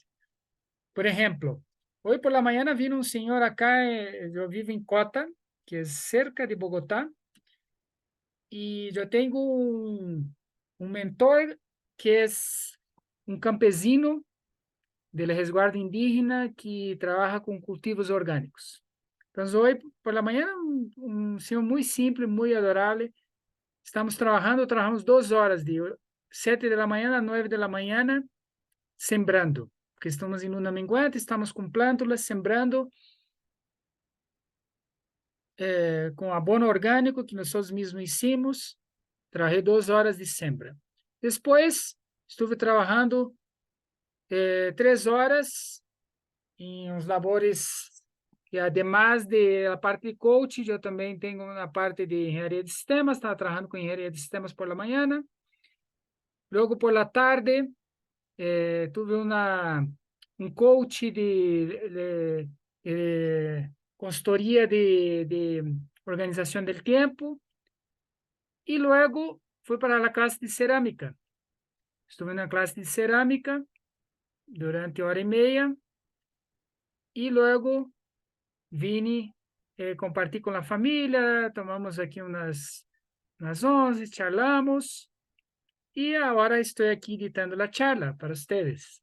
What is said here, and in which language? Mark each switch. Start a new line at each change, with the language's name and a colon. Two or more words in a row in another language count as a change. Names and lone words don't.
Spanish: Por ejemplo, hoy por la mañana vino un señor acá, yo vivo en Cota, que es cerca de Bogotá, y yo tengo un mentor que es un campesino del resguardo indígena que trabaja con cultivos orgánicos. Entonces, hoy por la mañana, un señor muy simple, muy adorable. Estamos trabajamos 2 horas, de 7 de la mañana a 9 de la mañana, sembrando, porque estamos em luna minguante, estamos
Portuguese: com plântulas,
Spanish: sembrando,
Portuguese: com abono orgânico que nós mesmos
Spanish: hicimos.
Portuguese: Trabalhei 2 horas de sembra. Depois, estive trabalhando 3 horas em uns labores que, además da parte de coaching, eu também tenho uma parte de engenharia de sistemas, estava trabalhando com engenharia de sistemas
Spanish: por la mañana.
Portuguese: Logo,
Spanish: por la tarde, tuve
Portuguese: um coach de consultoria de organização do tempo. E logo fui para a classe de cerâmica. Estive na classe de cerâmica durante 1h30 e logo vim compartilhar com a família, tomamos aqui umas 11, charlamos e agora estou aqui editando a charla para vocês.